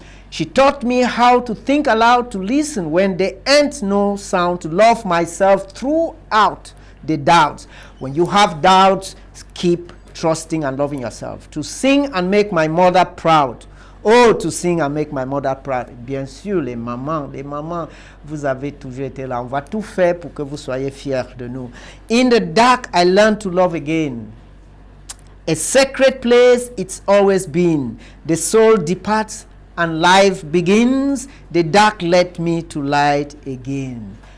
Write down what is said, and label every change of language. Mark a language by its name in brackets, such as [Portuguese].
[English] She taught me how to think aloud, to listen when there ain't no sound, to love myself throughout the doubts. When you have doubts, keep trusting and loving yourself. To sing and make my mother proud. Oh, to sing and make my mother proud. [French] Bien sûr, les mamans, vous avez toujours été là. On va tout faire pour que vous soyez fiers de nous. [English] In the dark, I learned to love again. A sacred place it's always been. The soul departs and life begins. The dark led me to light again.